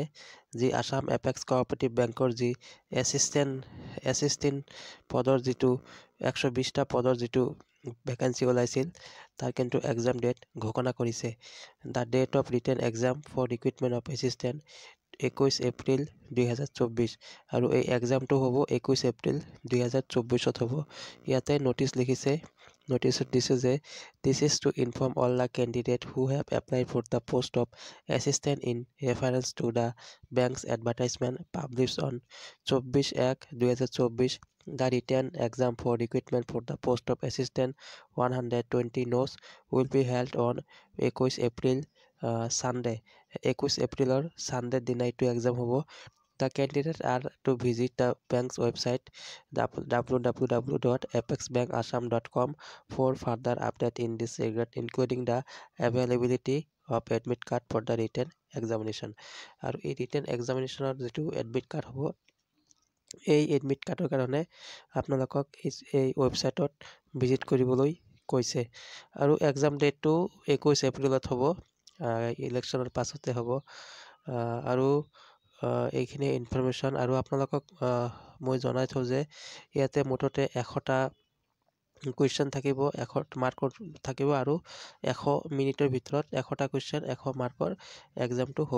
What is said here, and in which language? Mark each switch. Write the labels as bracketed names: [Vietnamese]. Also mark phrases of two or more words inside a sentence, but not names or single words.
[Assamese] যি আসাম এপেক্স কোঅপাৰেটিভ বেংকৰ যি এছিষ্টেণ্ট পদৰ যিটো 120টা পদৰ যিটো ভেকেঞ্চি ওলাইছিল, তাৰ কিন্তু [English] exam date [Assamese] ঘোষণা কৰিছে। [English] the date of written exam for recruitment of assistant 21 April 2024 [Assamese] আৰু এই এক্সামটো হ'ব 21 এপ্ৰিল 2024 হ'ব। ইয়াতে নটিচ লিখিছে, নটিচত দিছে যে [English] this is to inform all the candidate who have applied for the post of assistant in reference to the bank's advertisement published on 24/1/2024 The written exam for recruitment for the post of assistant 120 notes will be held on 21 April Sunday. [Assamese] 21 এপ্ৰিলৰ Sunday দিনা এইটো এক্সাম হ'ব। [English] The candidates are to visit the bank's website www.apexbankasam.com for further update in this regard, including the availability of admit card for the written examination. [Assamese] আৰু এই [English] written examinationৰ [Assamese] যিটো [English] admit card [Assamese] হ'ব, এই [English] admit card [Assamese] কাৰণে আপোনালোকক এই ৱেবছাইটত ভিজিট কৰিবলৈ কৈছে। আৰু [English] exam date [Assamese] 21 এপ্ৰিলত হ'ব, ইলেকশ্যনৰ পাছতে হ'ব। আৰু এইখিনি ইনফৰমেশ্যন আৰু আপোনালোকক মই জনাই থওঁ যে ইয়াতে মুঠতে 100টা কুৱেশ্যন থাকিব, 100 মাৰ্কৰ থাকিব আৰু 100 মিনিটৰ ভিতৰত 100টা কুৱেশ্যন 100 মাৰ্কৰ এক্সামটো হ'ব।